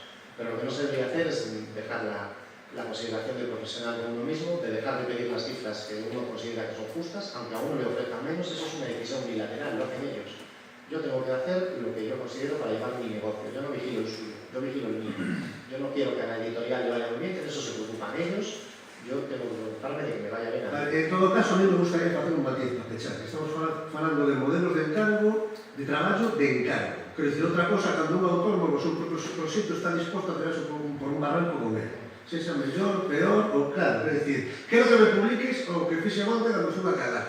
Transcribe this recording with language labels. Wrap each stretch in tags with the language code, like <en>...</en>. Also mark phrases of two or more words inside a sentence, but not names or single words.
<es>Pero lo que no se debería hacer es dejar la consideración del profesional de uno mismo, de dejar de pedir las cifras que uno considera que son justas, aunque a uno le ofrezcan menos. Eso es una decisión bilateral, lo hacen ellos. Yo tengo que hacer lo que yo considero para llevar mi negocio. Yo no vigilo el suyo, yo vigilo el mío. Yo no quiero que a la editorial le vaya muy bien, que de eso se preocupan ellos. Yo tengo que preocuparme de que me vaya bien a mí.</es> <gl>En todo caso, a mí me gustaría facer un matiz para pechar. Estamos falando de modelos de encargo, de traballo, de encargo. Quero dicir, outra cosa, cando un autónomo o seu propio proxecto está disposto a tirarse por un barranco</gl> <es>con él.</es> <gl>Sexa mellor, peor ou claro. Quero dicir, quero que me publiques o que fixe onte cando</gl> <es>se va a cagar.</es>